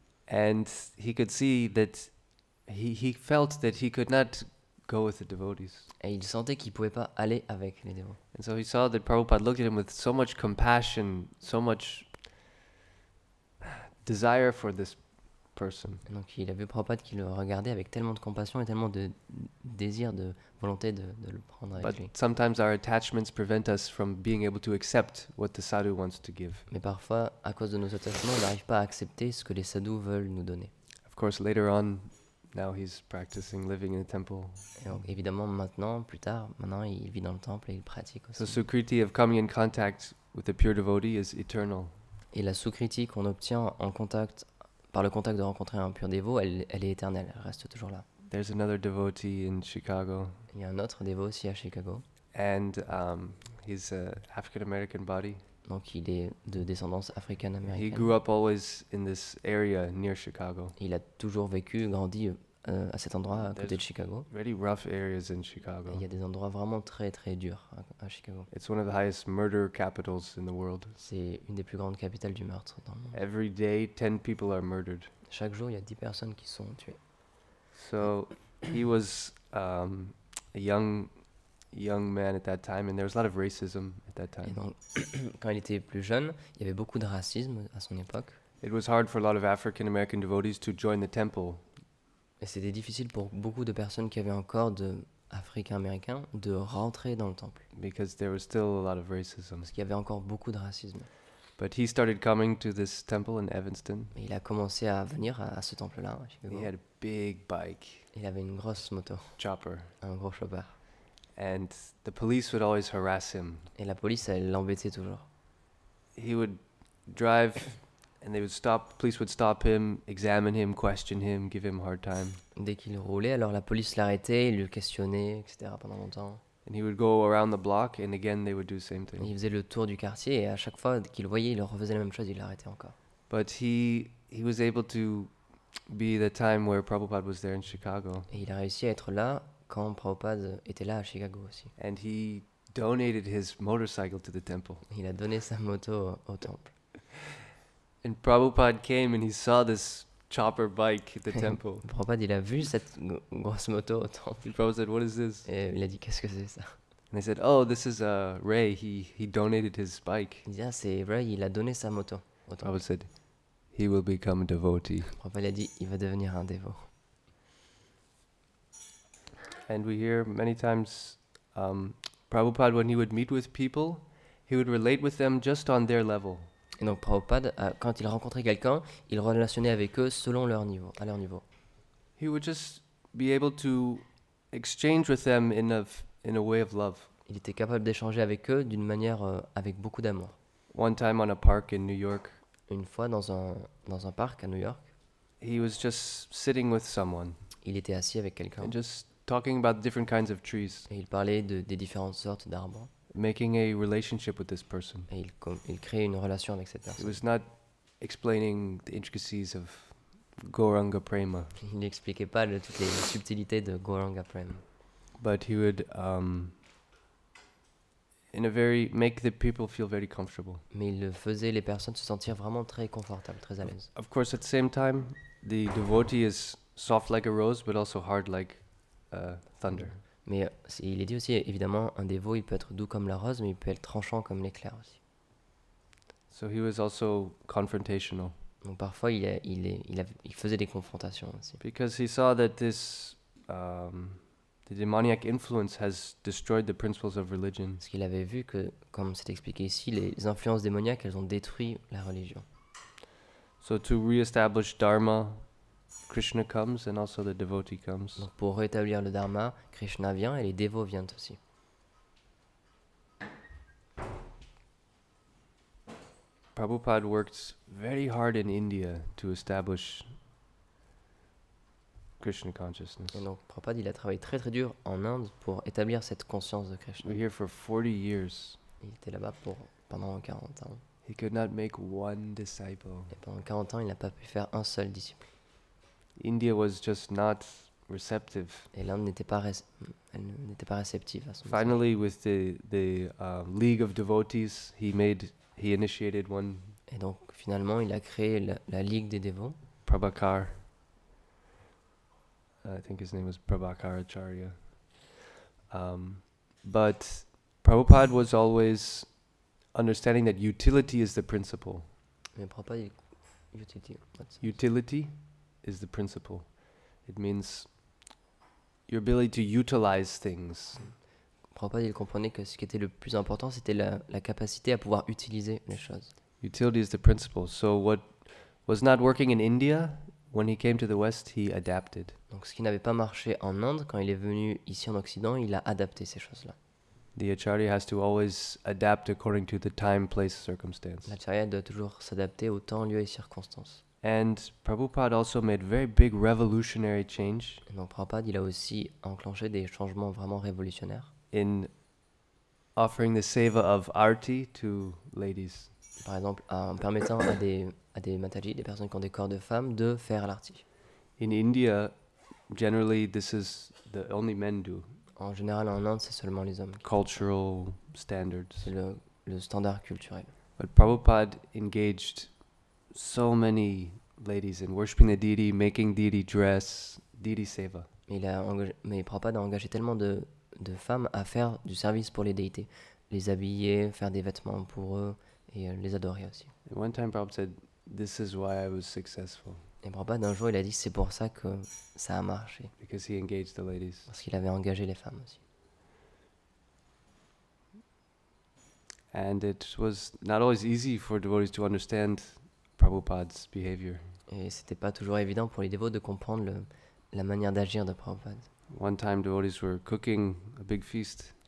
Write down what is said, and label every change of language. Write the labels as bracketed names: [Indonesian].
[English] and he could see that he felt that he could not go with the devotees. [French] et il sentait qu'il ne pouvait pas aller avec les dévots. [English] And so he saw that Prabhupada looked at him with so much compassion, so much desire for this person. [French] Et donc il a vu Prabhupada qui le regardait avec tellement de compassion et tellement de désir, de volonté de le prendre avec lui. [English] But sometimes our attachments prevent us from being able to accept what the sadhu wants to give. [French] Mais parfois, à cause de nos attachements, on n'arrive pas à accepter ce que les sadhus veulent nous donner. [English] Of course, later on, now he's practicing living in a temple. [French] Et donc, évidemment, maintenant, il vit dans le temple et il pratique [English] So [French] aussi. [English] Sukriti of coming in contact with the pure devotee is eternal. [French] Et la sukriti qu'on obtient par le contact de rencontrer un pur dévot, elle est éternelle, elle reste toujours là. [English] There's another devotee in Chicago, [French] Il y a un autre dévot aussi à Chicago, [English] and he's a African American body. [French] donc il est de descendance [English] He [French] africaine-américaine. [English] grew up always in this area near Chicago. [French] Il a toujours grandi à cet endroit à côté de Chicago. [English] Very rough areas in [French] Et [English] Chicago. [French] il y a des endroits vraiment très très durs à Chicago. [English] It's one of the highest murder capitals in the world. [French] C'est une des plus grandes capitales du meurtre dans le monde. [English] Every day, 10 people are murdered. [French] Chaque jour, il y a 10 personnes qui sont tuées. [English] So he was a young man at that time, and there was a lot of racism at that [French] Et [English] time. [French] donc, quand il était plus jeune, il y avait beaucoup de racisme à son époque. [English] It was hard for a lot of African American devotees to join the temple [French] Et c'était difficile pour beaucoup de personnes qui avaient encore de Africains-américains de rentrer dans le temple. [English] because there was still a lot of racism. [French] Parce qu'il y avait encore beaucoup de racisme. [English] But he started coming to this temple in Evanston. [French] Mais il a commencé à venir à ce temple-là, à Chicago. [English] He had a big bike, [French] Il avait une grosse moto, [English] chopper, [French] un gros chopper. [English] and the police would always harass him. [French] Et la police, elle l'embêtait toujours. [English] He would drive, and police would stop him, examine him, question him, give him a hard time. [French] Dès qu'il roulait, alors la police l'arrêtait, il le questionnait, etc. pendant longtemps. [English] And he would go around the block, and again they would do the same [French] Et [English] thing. [French] il faisait le tour du quartier et à chaque fois qu'il le voyait, il refaisait la même chose, il l'arrêtait encore. [English] But he was able to be the time where Prabhupada was there in Chicago, [French] Et il a réussi à être là quand Prabhupada était là à Chicago aussi. [English] and he donated his motorcycle to the temple. [French] Il a donné sa moto au temple. [English] And Prabhupada came and he saw this chopper bike at the temple. [French] Prabhupada, il a vu cette grosse moto au temple. [English] And Prabhupada said, "What is this?" [French] Et il a dit, qu'est-ce que c'est ça? [English] And they said, "Oh, this is Ray. He donated his bike." [French] Il dit, ah, c'est Ray, il a donné sa moto au temple. [English] Prabhupada said, "He will become a devotee." [French] Prabhupada a dit, il va devenir un dévot. [English] And we hear many times Prabhupada, when he would meet with people, he would relate with them just on their level. [French] Et donc Prabhupada, quand il rencontrait quelqu'un, il relationnait avec eux selon leur niveau, à leur niveau. [English] He would just be able to exchange with them in a way of love. [French] Il était capable d'échanger avec eux d'une manière avec beaucoup d'amour. [English] One time on a park in New York, [French] Une fois dans un parc à New York, [English] he was just sitting with someone [French] il était assis avec quelqu'un [English] and just talking about different kinds of trees, [French] et il parlait des différentes sortes d'arbres [English] making a relationship with this person. [French] et il créait une relation avec cette [English] He [French] personne. [English] was not explaining the intricacies of Gauranga Prema, [French] Il n'expliquait pas toutes les subtilités de Gauranga Prem, [English] but he would make the people feel very comfortable. [French] mais il faisait les personnes se sentir vraiment très confortables, très à l'aise. [English] Of course, at the same time, the devotee is soft like a rose, but also hard like thunder. [French] Mais il est dit aussi, évidemment, un dévot, il peut être doux comme la rose, mais il peut être tranchant comme l'éclair aussi. [English] So he was also confrontational [French] Donc parfois, il faisait des confrontations aussi. [English] because he saw that the demoniac influence has destroyed the principles of religion. [French] Parce qu'il avait vu que, comme c'est expliqué ici, les influences démoniaques, elles ont détruit la religion. [English] So to re-establish Dharma, Krishna comes and also the devotee comes. [French] Donc pour rétablir le dharma, Krishna vient et les dévots viennent aussi. [English] Prabhupada worked very hard in India to establish Krishna consciousness. [French] Et donc Prabhupada, il a travaillé très très dur en Inde pour établir cette conscience de Krishna. [English] We're here for 40 years. [French] Il était là-bas pendant 40 ans. [English] He could not make one disciple. [French] Et pendant 40 ans, il n'a pas pu faire un seul disciple. [English] India was just not receptive. [French] Et l'Inde n'était pas réceptive à son message. [English] Finally, with the League of Devotees, he initiated one, [French] Et donc finalement, il a créé la Ligue des dévots. [English] Prabhakar. I think his name was Prabhakar Acharya. But Prabhupada was always understanding that utility is the principle. [French] Mais [English] Prabhupada, utility, what's that? Utility is the principle. It means your ability to utilize things. [French] Prabhupada, il comprenait que ce qui était le plus important, c'était la capacité à pouvoir utiliser les choses. [English] Utility is the principle. So what was not working in India when he came to the West, he adapted. [French] Donc ce qui n'avait pas marché en Inde, quand il est venu ici en Occident, il a adapté ces choses-là. [English] The acharya has to always adapt according to the time, place, circumstance. [French] L'acharya doit toujours s'adapter au temps, lieu et circonstances. [English] And Prabhupada also made very big revolutionary change [French] Et donc Prabhupada, il a aussi enclenché des changements vraiment révolutionnaires. [English] in offering the seva of arti to ladies. [French] Par exemple, en permettant à des mataji, des personnes qui ont des corps de femmes, de faire l'arti. [English] In India, generally this is the only men do. [French] En général, en Inde, c'est seulement les hommes. [English] Cultural standards. [French] C'est le standard culturel. [English] But Prabhupada engaged so many ladies in worshipping the deity, making deity dress, deity seva. [French] Mais Prabhupada a engagé tellement de femmes à faire du service pour les déités. Les habiller, faire des vêtements pour eux et les adorer aussi. [English] And one time Prabhupada said, "This is why I was successful." [French] Et Prabhupada, un jour, il a dit que c'est pour ça que ça a marché. [English] Because he engaged the ladies. [French] Parce qu'il avait engagé les femmes aussi. [English] And it was not always easy for devotees to understand Prabhupada's behavior. [French] Et c'était pas toujours évident pour les dévots de comprendre la manière d'agir de Prabhupada. [English] One time devotees were cooking a big feast.